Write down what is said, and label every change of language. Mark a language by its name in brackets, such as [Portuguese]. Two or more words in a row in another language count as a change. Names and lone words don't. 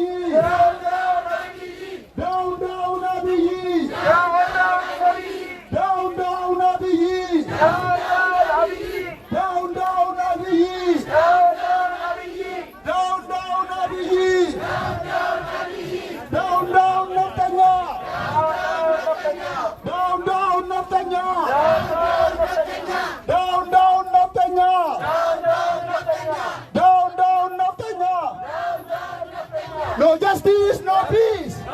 [English] Down, down, Abiy! Down, down, Abiy! Down, down, Abiy! Down, down, Abiy! Down, down, Abiy! Down, down, Abiy! Down, down, Abiy! Down, down, Abiy! Down, down, Naftanya! Down, down, Naftanya! Down, down, Naftanya! Down, down, Naftanya! No justice, no peace!